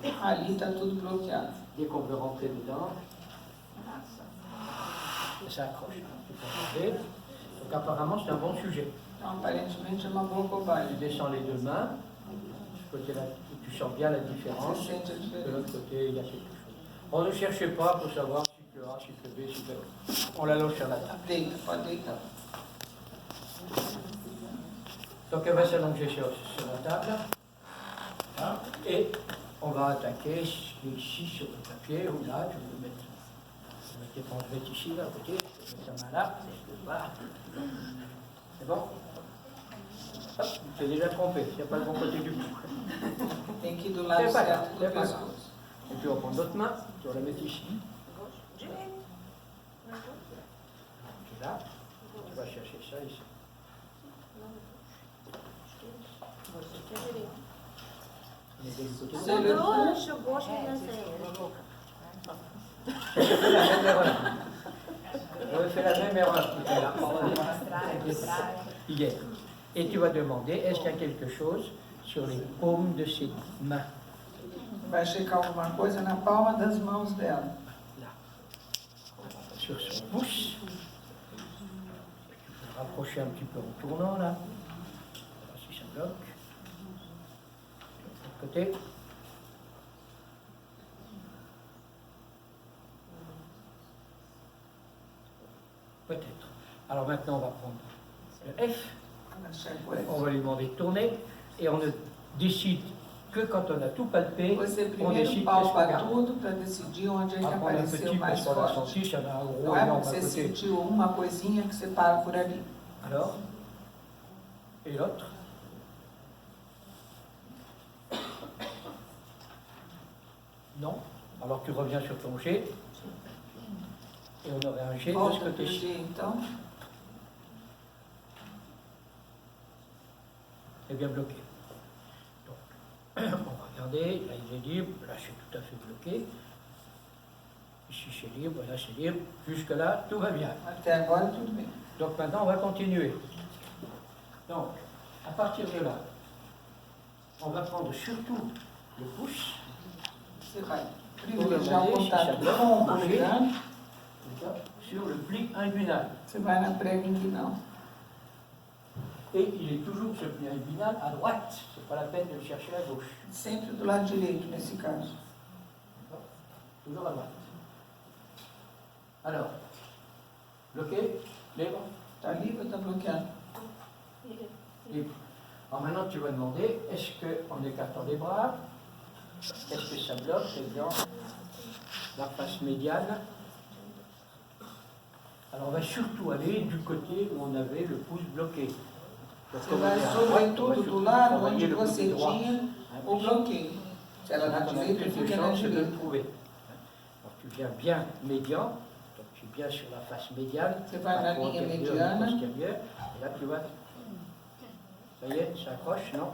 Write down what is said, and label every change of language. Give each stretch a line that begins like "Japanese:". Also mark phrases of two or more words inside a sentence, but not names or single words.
Portuguese: Ali está tudo bloqueado.
French: Dès qu'on veut rentrer dedans, ça accroche. Tu peux regarder. Donc apparemment, c'est un bon sujet.
Portuguese: Então, aparentemente, é uma boa cobaia.
French: Tu descends les deux mains. Ce côté-là, tu sens bien la différence.
Portuguese: Você sente a
French: De
Portuguese: diferença.
French: l'autre côté, il y a quelque chose. On ne cherchez pas pour savoir cycle A, cycle B, cycle A. On l'allonge sur la table.
Portuguese: Deita, pode deitar.
French: Donc elle va s'allonger sur la table. Hein, et on va attaquer ici sur le papier, ou là, je vais le mettre. Je vais mettre l'éponge ici, là, à côté. Je vais mettre sa main là. Voilà. C'est bon? Hop, tu t'es déjà trompé, il n'y a pas le bon côté du cou.
Portuguese: Tem que ir do lado
French: C'est pas grave,
Portuguese: certo do
French: c'est pas grave.
Portuguese: pescoço.
French: Et puis on prend l'autre main, tu vas la mettre ici. Tu es là, tu vas chercher ça ici. On est du côté de C'est le cou. Je fais la même erreur. Je fais la même erreur tout à l'heure. Hier. Et tu vas demander, est-ce qu'il y a quelque chose sur les paumes de ses mains?
Portuguese: Vai checar alguma coisa na palma das mãos dela.
French: Là. Sur son pouce. Tu peux rapprocher un petit peu en tournant là. Voilà, si ça bloque. De l'autre côté. Peut-être. Alors maintenant, on va prendre le F.
Portuguese: Ela checa o F.
French: On va lui demander de tourner. Et on ne décide que quand on a tout palpé,
Portuguese: Você
French: on
Portuguese: primeiro
French: décide qu'est-ce qu'on
Portuguese: palpa
French: garde.
Portuguese: tudo para decidir onde é
French: On
Portuguese: que
French: va prendre un
Portuguese: apareceu
French: petit
Portuguese: mais
French: parce qu'on a
Portuguese: forte.
French: senti, ça a un gros
Portuguese: Não é
French: énorme
Portuguese: porque
French: à
Portuguese: você
French: côté.
Portuguese: sentiu uma coisinha que você para por ali.
French: Alors, et l'autre? Non. Alors tu reviens sur ton G. Et on aurait un G de ce
Portuguese: Volta pro
French: côté-ci.
Portuguese: G, então.
French: C'est bien bloqué. Donc, on va regarder. Là, il est libre. Là, je suis tout à fait bloqué. Ici, c'est libre. Là, c'est libre. Jusque-là, tout va bien.
Portuguese: Até agora tudo bem.
French: Donc maintenant, on va continuer. Donc, à partir de là, on va prendre surtout le pouce.
Portuguese: Você vai privilegiar o contato com o polegar.
French: Sur le pli inguinal.
Portuguese: Você vai na prega inguinal.
French: Et il est toujours ce pli inguinal à droite. C'est pas la peine de le chercher à gauche.
Portuguese: Sempre do lado direito, nesse caso.
French: D'accord? Toujours à droite. Alors, bloqué, libre,
Portuguese: Está livre ou está bloqueado?
French: libre. Alors maintenant, tu vas demander, est-ce qu'en écartant les bras, est-ce que ça bloque dans la face médiane? Alors on va surtout aller du côté où on avait le pouce bloqué. Donc,
Portuguese: Você vai sobretudo do lado onde você tinha o
French: bloqué.
Portuguese: bloqueio. Se ela na direita, fica na
French: de le
Portuguese: direita.
French: trouver. Alors tu viens bien médian, donc tu es bien sur la face médiane,
Portuguese: Você vai na linha mediana.
French: postérieure, et là tu vas. Ça y est, ça accroche, non?